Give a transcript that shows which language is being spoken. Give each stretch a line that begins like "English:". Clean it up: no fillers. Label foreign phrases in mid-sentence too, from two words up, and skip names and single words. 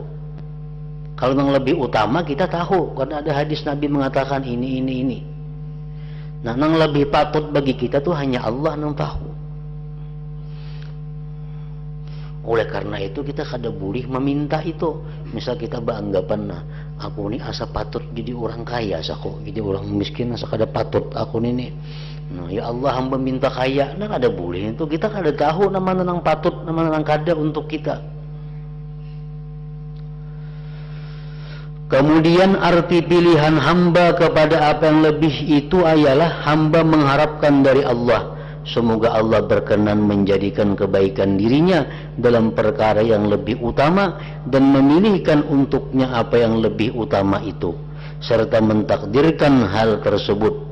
Banjar: Kalau yang lebih utama kita tahu, karena ada hadis Nabi mengatakan ini. Nah, yang lebih patut bagi kita tuh hanya Allah yang tahu. Oleh karena itu kita kada boleh meminta itu. Misal kita beranggapan, nah, aku ini asa patut jadi orang kaya, asa kok jadi orang miskin, asa kada patut aku ini. Nah, ya Allah, hamba minta kaya, nah kada boleh itu. Kita kada tahu nama yang patut, nama yang kada untuk kita.
Indonesian: Kemudian arti pilihan hamba kepada apa yang lebih itu ialah hamba mengharapkan dari Allah, semoga Allah berkenan menjadikan kebaikan dirinya dalam perkara yang lebih utama dan memilihkan untuknya apa yang lebih utama itu, serta mentakdirkan hal tersebut.